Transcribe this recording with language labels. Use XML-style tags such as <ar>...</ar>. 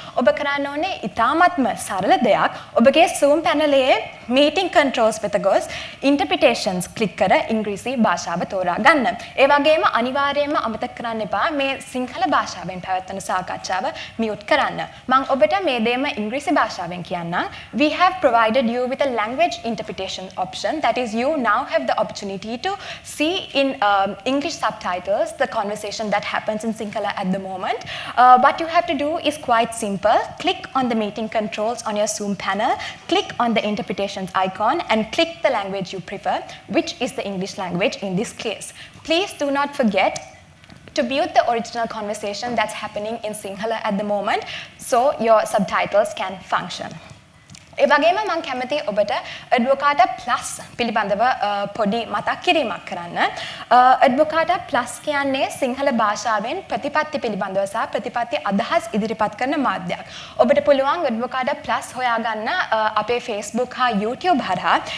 <si>ඔබ කරන්න ඕනේ ඉතාමත්ම සරල දෙයක්. ඔබගේ Zoom පැනලයේ meeting controls වෙත ගොස් interpretations ක්ලික් කර ඉංග්‍රීසි භාෂාව තෝරා ගන්න. ඒ වගේම අනිවාර්යයෙන්ම අමතක කරන්න එපා මේ සිංහල භාෂාවෙන් පැවැත්වෙන සාකච්ඡාව මියුට් කරන්න. මම ඔබට මේ දෙයම ඉංග්‍රීසි භාෂාවෙන් කියන්නම්.</si> <en>We have provided you with a language interpretation option. That is, you now have the opportunity to see in English subtitles the conversation that happens in Sinhala at the moment. What you have to do is quite simple. Click on the meeting controls on your Zoom panel, click on the interpretations icon and click the language you prefer, which is the English language in this case. Please do not forget to mute the original conversation that's happening in Sinhala at the moment so your subtitles can function.</en> <si>ඒ වගේම මම කැමතියි ඔබට Advocata Plus පිළිබඳව පොඩි මතක් කිරීමක් කරන්න. Advocata Plus කියන්නේ සිංහල භාෂාවෙන් ප්‍රතිපත්ති පිළිබඳව සහ ප්‍රතිපත්ති අදහස් ඉදිරිපත් කරන මාධ්‍යයක්. ඔබට පුළුවන් Advocata Plus හොයාගන්න අපේ Facebook හා YouTube හරහා.</si>